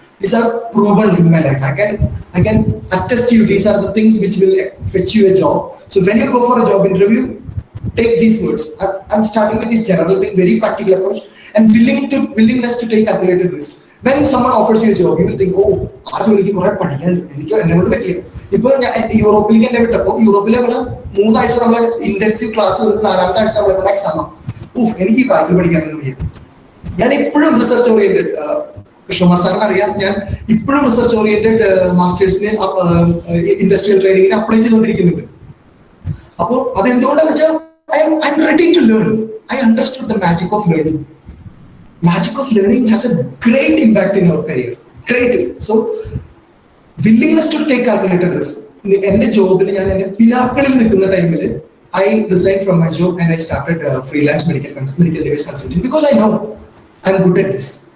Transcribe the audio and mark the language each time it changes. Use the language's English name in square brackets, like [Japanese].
[English] These are proven in my life. I can attest to you. These are the things which will fetch you a job. So when you go for a job interview, take these words. I'm starting with this general thing, very practical approach, and willingness to take calculated risk. When someone offers you a job, you will think, oh, [Malayalam] आज എനിക്ക് കുറെ പഠിക്കാനുണ്ട്, എനിക്ക് എന്നെ കൊണ്ട് പറ്റില്ല. ഇപ്പൊ യൂറോപ്പിലേക്ക് എന്നെ വിട്ടപ്പോൾ യൂറോപ്പിലെ 3 ആഴ്ച നമ്മളെ ഇന്റൻസീവ് ക്ലാസ് 4ാമത്തെ ആഴ്ച നമ്മളെ എക്സാം. എനിക്ക് ഈ പ്രായത്തിൽ പഠിക്കാനൊന്നും വയ്യ. ഞാൻ ഇപ്പോഴും റിസർച്ച് ഓറിയന്റഡ്, കൃഷ്ണകുമാർ സാറിന് അറിയാം, ഞാൻ ഇപ്പോഴും റിസർച്ച് ഓറിയന്റഡ് മാസ്റ്റേഴ്സിന് ഇൻഡസ്ട്രിയൽ ട്രെയിനിങ്ങിന് അപ്ലൈ ചെയ്തുകൊണ്ടിരിക്കുന്നുണ്ട്. അപ്പോൾ അതെന്തുകൊണ്ടാന്ന് വെച്ചാൽ [English] I'm ready to learn. I understood the magic of learning. Magic of learning has a great impact in our career. Great. So, willingness to take calculated risk. [Malayalam] എന്റെ ജോബിൽ ഞാൻ എന്റെ പിലാക്കളിൽ നിൽക്കുന്ന ടൈമിൽ [English] I resigned from my job and I started freelance medical device consulting because I know I'm good at this.